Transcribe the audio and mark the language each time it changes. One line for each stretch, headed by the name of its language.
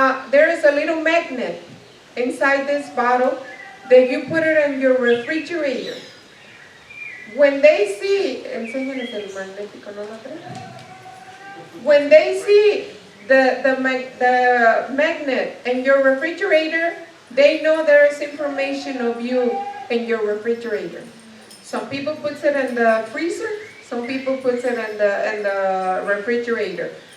English: There is a little magnet inside this bottle that you put it in your refrigerator. When they see,
Spanish: enséñales el magnético, ¿no lo traen?
English: When they see the magnet in your refrigerator, they know there is information of you in your refrigerator. Some people put it in the freezer, some people put it in the refrigerator.